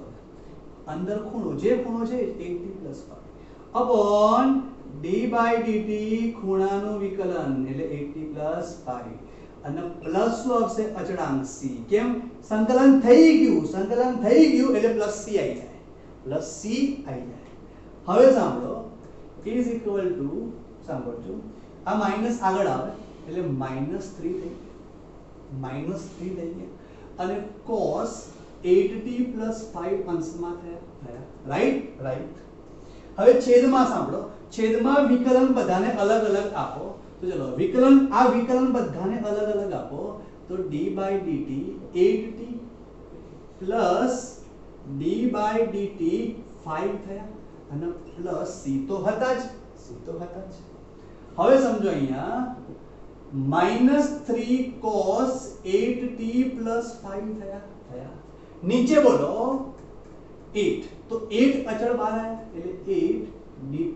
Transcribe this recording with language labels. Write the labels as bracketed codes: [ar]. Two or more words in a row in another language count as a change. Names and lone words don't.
[gu] આવે અંદર ખૂણો જે ખૂણો છે [en] 8t plus 5 upon d by dt [gu] ખૂણાનું વિકલન એટલે [en] 8t plus 5 [gu] અને પ્લસ શું આવશે અચળાંક c કેમ સંકલન થઈ ગયું એટલે પ્લસ c આવી જાય હવે સાંભળો [en] is equal to [gu] સાંભળજો આ માઈનસ આગળ આવે એટલે -3 થઈ ગયા અને [en] cos 8t plus 5 [gu] અંશમાં થયા રાઈટ હવે છેદમાં સાંભળો છેદમાં વિકલન બધાને અલગ અલગ આપો તો ચલો આ વિકલન બધાને અલગ અલગ આપો તો [en] d by dt 8t plus d by dt 5 [gu] થયા અને પ્લસ c તો હતા જ હવે સમજો અહીંયા [en] -3 cos 8t plus 5 [gu] થયા નીચે બોલો 8 તો 8 અચળ બહાર આવ્યા એટલે 8 dt